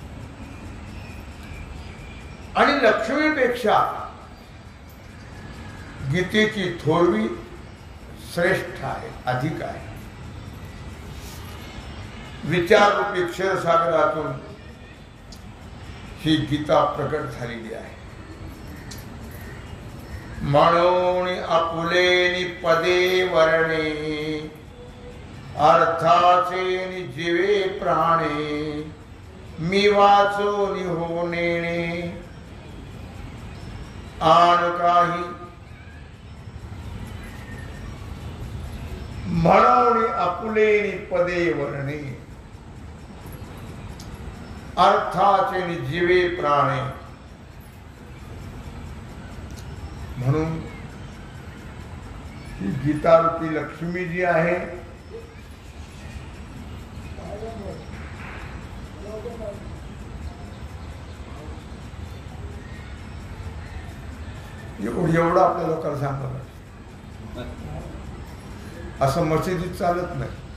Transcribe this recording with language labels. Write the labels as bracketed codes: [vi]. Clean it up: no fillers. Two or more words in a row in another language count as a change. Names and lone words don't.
[mr] आणि लक्ष्मीपेक्षा गीतेची थोरवी श्रेष्ठ आहे, अधिक आहे. विचाररूपी क्षीरसागरातून ही गीता प्रकट झालेली आहे. म्हणून आपुलेनी पदे वर्णे अर्थाचे जीवे प्राणे मी वाचो निहो नेणे आन काही. म्हणून आपुलेनी पदे वर्णे अर्थाचे जीवे प्राणे. म्हणून ही गीतारूपी लक्ष्मी जी आहे एवढं आपल्या लोकांना सांगलं असं मशिदीत चालत नाही.